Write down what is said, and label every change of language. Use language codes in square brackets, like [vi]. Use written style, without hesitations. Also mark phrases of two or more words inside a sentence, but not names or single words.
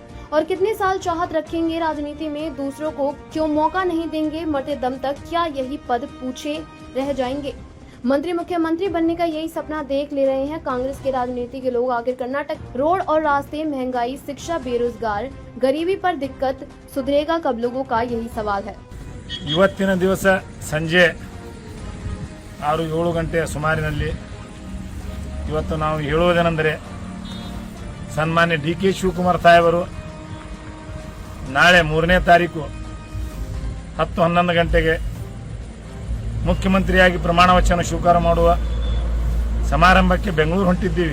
[hi] और कितने साल चाहत रखेंगे राजनीति में, दूसरों को क्यों मौका नहीं देंगे? मरते दम तक क्या यही पद पूछे रह जाएंगे? मंत्री मुख्यमंत्री बनने का यही सपना देख ले रहे हैं कांग्रेस के राजनीति के लोग। आखिर कर्नाटक रोड और रास्ते, महंगाई, शिक्षा, बेरोजगार, गरीबी पर दिक्कत सुधरेगा कब? लोगों का यही सवाल है। [kn] ಇವತ್ತಿನ ದಿವಸ ಸಂಜೆ 6-7 ಗಂಟೆಯ ಸುಮಾರಿನಲ್ಲಿ ಇವತ್ತು ನಾವು ಹೇಳುವುದೇನೆಂದರೆ ಸನ್ಮಾನ್ಯ ಡಿ.ಕೆ. ಶಿವಕುಮಾರ್ ಸಾಹೇಬರು ನಾಳೆ 3ನೇ ತಾರೀಕು 10-11 ಗಂಟೆಗೆ ಮುಖ್ಯಮಂತ್ರಿಯಾಗಿ ಪ್ರಮಾಣ ವಚನ ಸ್ವೀಕಾರ ಮಾಡುವ ಸಮಾರಂಭಕ್ಕೆ ಬೆಂಗಳೂರು ಹೊಂಟಿದ್ದೀವಿ.